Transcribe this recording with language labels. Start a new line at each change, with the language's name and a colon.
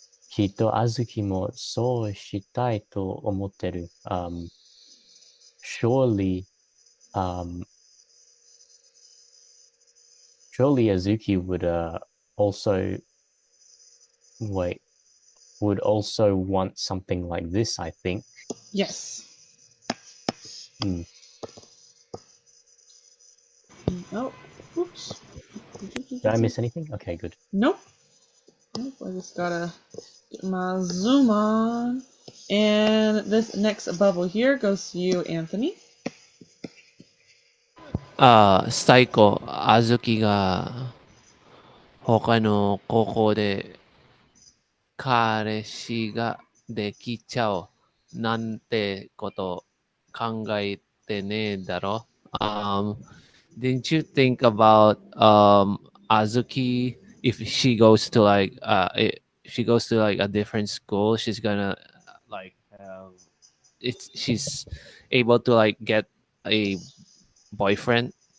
Japanese: きっとあずきもそうしたいと思ってる.
English: Surely um, surely Azuki would also would also want something like this, I think. Yes. Mm. Oh, oops. Did I miss anything? Okay, good. Nope. Nope. I just gotta get my zoom on. And this next bubble here goes to you, Anthony.
Japanese: 最後、あずきが他の高校で彼氏ができちゃうなんてこと考えてねえだろ。
English: Didn't you think about Azuki if she goes to she goes to like a different school, she's gonna like she's able to like get a boyfriend,